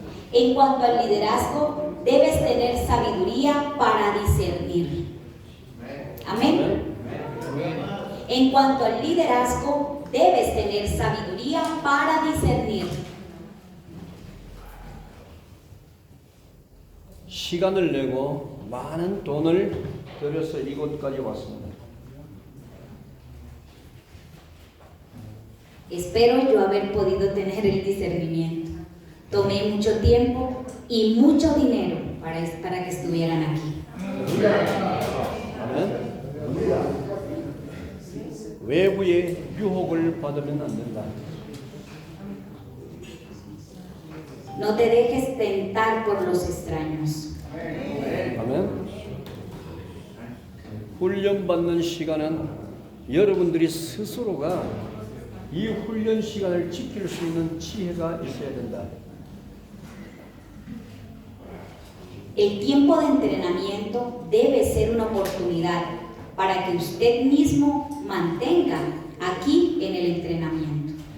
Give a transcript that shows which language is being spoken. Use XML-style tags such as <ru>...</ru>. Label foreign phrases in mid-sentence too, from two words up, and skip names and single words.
<es>En cuanto al liderazgo, debes tener sabiduría para discernir. Amén. En cuanto al liderazgo, debes tener sabiduría para discernir.</es> <ko>시간을 내고 많은 돈을 들여서 이곳까지 왔습니다.</ko> <es>Espero yo haber podido tener el discernimiento. Tomé mucho tiempo y mucho dinero para que estuvieran aquí.</es> <ko>아멘. 외부의 유혹을 받으면 안 된다.</ko> <es>No te dejes tentar por los extraños.</es> <ko>아멘. 훈련받는 시간은 여러분들이 스스로가 이 훈련 시간을 지킬 수 있는 지혜가 있어야 된다.</ko> <es>El tiempo de entrenamiento debe ser una oportunidad para que usted mismo mantenga aquí en el entrenamiento.</es>